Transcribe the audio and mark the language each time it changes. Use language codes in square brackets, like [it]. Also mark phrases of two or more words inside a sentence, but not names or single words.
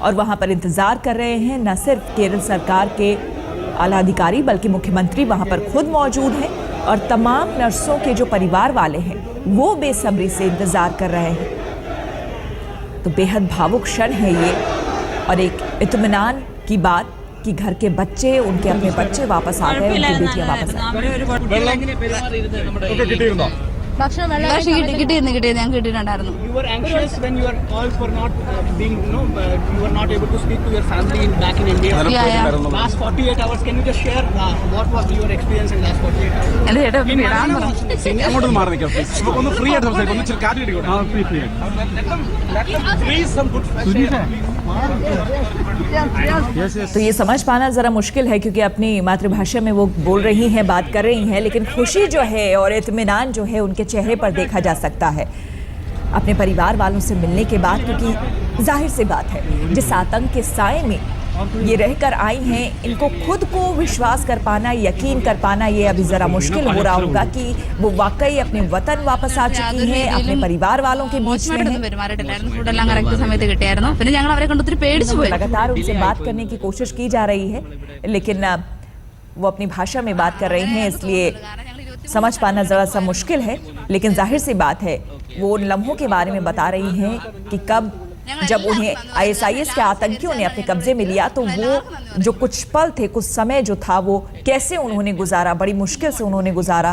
[hi] और वहां पर इंतजार कर रहे हैं। न सिर्फ केरल सरकार के आला अधिकारी बल्कि मुख्यमंत्री वहां पर खुद मौजूद हैं और तमाम नर्सों के जो परिवार वाले हैं वो बेसब्री से इंतजार कर रहे हैं। तो बेहद भावुक क्षण है ये और एक इत्मीनान की बात कि घर के बच्चे, उनके अपने बच्चे वापस आ गए, उनकी बेटियां वापस आ गई। [ml] ഭക്ഷണം കിട്ടിയിരുന്നു ഞാൻ കിട്ടിയിട്ടുണ്ടായിരുന്നു. [en] You were anxious when your calls were not being, you were not able to speak to your family back in India. Yeah. Last 48 hours, can you just share what was your experience in last 48 hours? [ml] എന്റെ ചേട്ടാ വിടാൻ പറഞ്ഞു. അങ്ങോട്ട് മാറി നിൽക്കാം പ്ലീസ്. ഒന്ന് ഫ്രീ ആയിട്ട് സംസാരിക്കും. ഒന്ന് ഇച്ചിരി കാറ്റ് കിട്ടിക്കോട്ടെ. [hi] तो ये समझ पाना ज़रा मुश्किल है क्योंकि अपनी मातृभाषा में वो बोल रही हैं, बात कर रही हैं, लेकिन खुशी जो है और इत्मीनान जो है उनके चेहरे पर देखा जा सकता है अपने परिवार वालों से मिलने के बाद। क्योंकि जाहिर सी बात है जिस आतंक के साए में ये रहकर आई हैं, इनको खुद को विश्वास कर पाना, यकीन कर पाना ये अभी ज़रा मुश्किल हो रहा होगा कि वो वाकई अपने वतन वापस आ चुकी हैं, अपने परिवार वालों के बीच में हैं। [ml] ഫുഡെല്ലാം കറക്റ്റ് സമയത്ത് കിട്ടിയായിരുന്നു. പിന്നെ ഞങ്ങൾ അവരെ കണ്ട് ഒത്തിരി പേടിച്ചു പോയി. [hi] लगातार उनसे बात करने की कोशिश की जा रही है लेकिन वो अपनी भाषा में बात कर रही हैं, इसलिए समझ पाना ज़रा सा मुश्किल है। लेकिन जाहिर सी बात है वो उन लम्हों के बारे में बता रही हैं कि कब जब उन्हें ISIS के आतंकियों ने अपने कब्जे में लिया तो वो जो कुछ पल थे, कुछ समय जो था वो कैसे उन्होंने गुजारा, बड़ी मुश्किल से उन्होंने गुजारा।